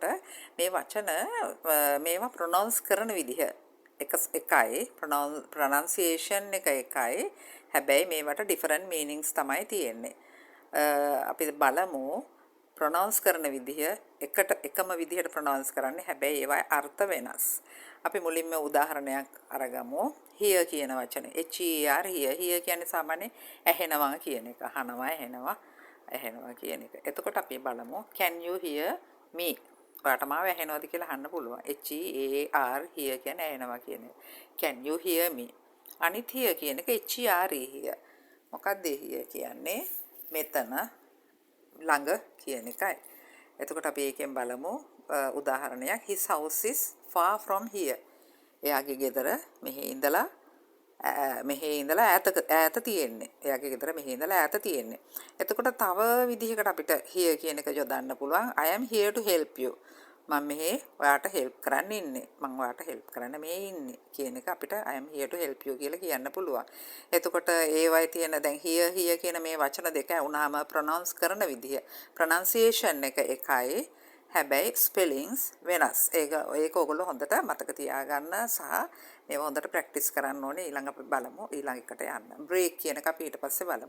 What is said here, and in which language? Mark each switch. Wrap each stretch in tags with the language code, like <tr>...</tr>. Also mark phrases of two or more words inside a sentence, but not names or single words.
<si>මේ වචන මේවා ප්‍රොනවුන්ස් කරන විදිහ එකයි ප්‍රොනන්සියේෂන් එක එකයි. හැබැයි මේවට</si> <en>different meanings</en> <si>තමයි තියෙන්නේ. අපි බලමු ප්‍රොනවුන්ස් කරන විදිහ එකම විදිහට ප්‍රොනවුන්ස් කරන්නේ හැබැයි ඒවායේ අර්ථ වෙනස්. අපි මුලින්ම උදාහරණයක් අරගමු. here කියන වචනේ</si> <en>her here</en> <si>කියන්නේ සාමාන්‍ය ඇහෙනවා කියන එක. අහනවා ඇහෙනවා කියන එක. එතකොට අපි බලමු</si> <en>can you hear me?</en> <si>ඔයාට මාව ඇහෙනවද කියලා අහන්න පුළුවන්.</si> <en>her here</en> <si>කියන්නේ ඇහෙනවා කියන එක.</si> <en>can you hear me?</en> <si>අනිත් here කියන එක here. මොකක්ද here කියන්නේ? මෙතන ළඟ කියන එකයි. එතකොට අපි ඒකෙන් බලමු උදාහරණයක්.</si> <en>his house is far from here.</en> <si>එයාගේ ගෙදර මෙහි ඉඳලා ඈත තියෙන්නේ. එයාගේ ගෙදර මෙහි ඉඳලා ඈත තියෙන්නේ. එතකොට තව විදිහකට අපිට here කියන එක යොදන්න පුළුවන්.</si> <en>I am here to help you.</en> <si>මම මෙහි ඔයාට help කරන්න ඉන්නේ. මම ඔයාට help කරන්න මේ ඉන්නේ කියන එක අපිට</si> <en>I am here to help you</en> <si>කියලා කියන්න පුළුවන්. එතකොට ඒවයි තියෙන දැන් here කියන මේ වචන දෙක වුණාම pronounce කරන විදිහ pronunciation එක එකයි. හැබැයි spellings වෙනස්. ඒක ඔයගොල්ලෝ හොඳට මතක තියාගන්න සහ මේව හොඳට ප්‍රැක්ටිස් කරන්න ඕනේ. ඊළඟ අපි බලමු ඊළඟ එකට යන්න. break කියන එක අපි ඊට පස්සේ බලමු.</si>